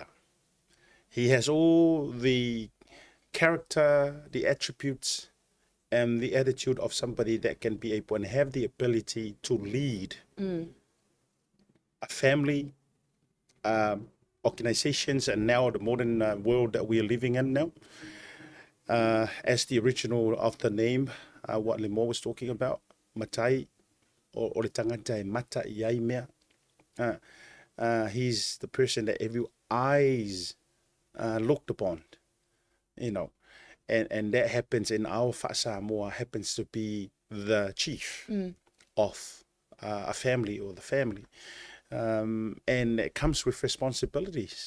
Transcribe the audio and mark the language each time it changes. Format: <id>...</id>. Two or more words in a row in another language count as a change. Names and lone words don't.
<en>He has all the character, the attributes, and the attitude of somebody that can be able and have the ability to lead a family, organizations, and now the modern world that we are living in now. As the original of the name, what Lemoa was talking about,</en> <sm>Matai, o le tangata e mata I ai mea.</sm> <en>He's the person that every eyes looked upon, and that happens in our Samoa, happens to be the chief of a family or the family. And it comes with responsibilities.</en>